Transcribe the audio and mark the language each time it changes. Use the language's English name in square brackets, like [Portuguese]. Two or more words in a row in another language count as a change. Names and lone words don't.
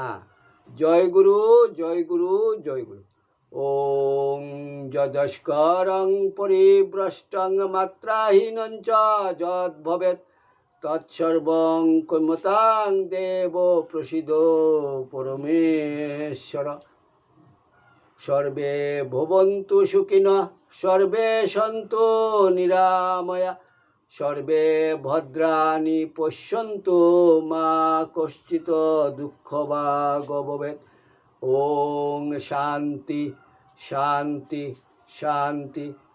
[Bangla] জয় গুরু, জয় গুরু, জয় গুরু। [Sanskrit] ওং যদস্করং পরিভ্রষ্টং মাত্রাহীনং চ যদ্ভবেৎ তৎসর্বং কুর্মতাং দেব প্রসিদো পরমেশ্বর। সর্বে ভবন্তু সুখিনঃ, সর্বে সন্তু নিরাময়া, সর্বে ভদ্রাণি পশ্যন্তু মা কশ্চিৎ দুঃখভাগ্ ভবেৎ। ওং শান্তি শান্তি শান্তি।